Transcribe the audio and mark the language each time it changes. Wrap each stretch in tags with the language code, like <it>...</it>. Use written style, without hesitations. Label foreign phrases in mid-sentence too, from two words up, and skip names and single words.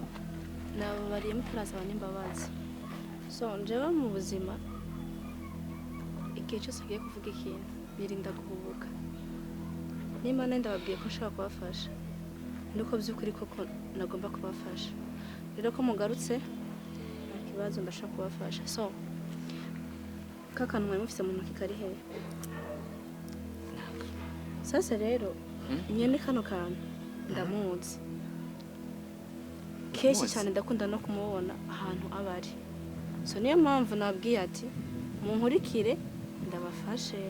<rn>Nabo bariye mutaraza nimbabazi. So njewe mu buzima igihe cyose ngiye kuvuga ikintu birinda guhubuka. Nimba ndababwiye ko nshaka kubafasha nuko by'ukuri koko nagomba kubafasha. Rero ko mugarutse nta kibazo ndashaka kubafasha. So kakantu mwe mufite mu ntoki kari he? Sasa rero nyene kano kantu ndamuzi. Keshi cyane ndakunda no kumubona ahantu abari. So niyo mpamvu nabwiye ati munkurikire ndabafashe.</rn>